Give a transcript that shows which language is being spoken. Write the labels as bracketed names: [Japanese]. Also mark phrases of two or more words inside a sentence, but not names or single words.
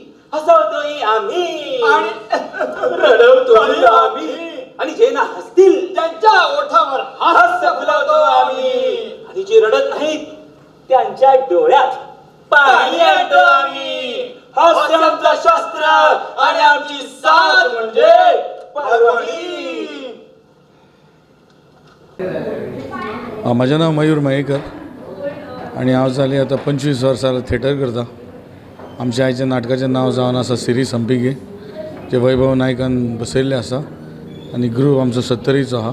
[Marathi] हसवतोय आम्ही आणि रडवतोय आम्ही, आणि जे ना हसतील त्यांच्या ओठावर हास्य फुलवतो आम्ही, आणि जे रडत नाहीत त्यांच्या डोळ्यात पाणी आणतो आम्ही. हास्य आमचं शस्त्र आणि आमची साथ म्हणजे पर्वणी. [Konkani] म्हजें नांव मयूर मयेकर आनी हांव जालीं आतां 25 वर्सां थिएटर करता. आमच्या आयच्या नाटकाचें नांव जावन आसा सिरी संपेगे, जे वैभव नायकान बसयल्लें आसा, आनी ग्रूप आमचो 70रीचो आहा.